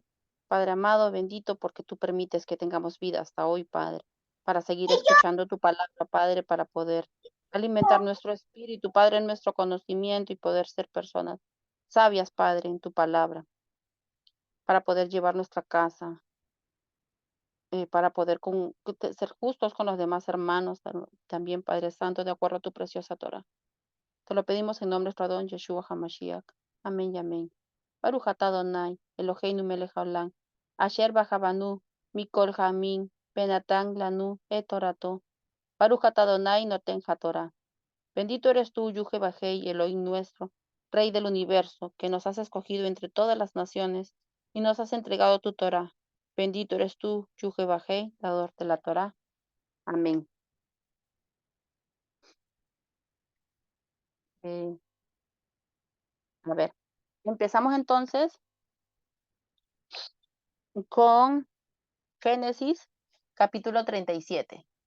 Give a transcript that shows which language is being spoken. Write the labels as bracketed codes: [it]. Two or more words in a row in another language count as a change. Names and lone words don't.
[es] Padre amado, bendito, porque tú permites que tengamos vida hasta hoy, Padre, para seguir escuchando tu palabra, Padre, para poder alimentar nuestro espíritu, Padre, en nuestro conocimiento y poder ser personas sabias, Padre, en tu palabra, para poder llevar nuestra casa, para poder ser justos con los demás hermanos, también, Padre Santo, de acuerdo a tu preciosa Torah. Te lo pedimos en nombre de nuestro don Yeshua HaMashiach. Amén y amén. [he] ברוך אתה אדוני, אלוהינו מלך העולם, אשר בחר בנו מכל העמים, ונתן לנו את תורתו. ברוך אתה אדוני נותן התורה. [es] Bendito eres tú, Yuhebahei, Elohim nuestro, Rey del universo, que nos has escogido entre todas las naciones y nos has entregado tu Torah. Bendito eres tú, Yuhebahei, dador de la Torah. Amén. A ver, empezamos entonces con Génesis, capítulo 37.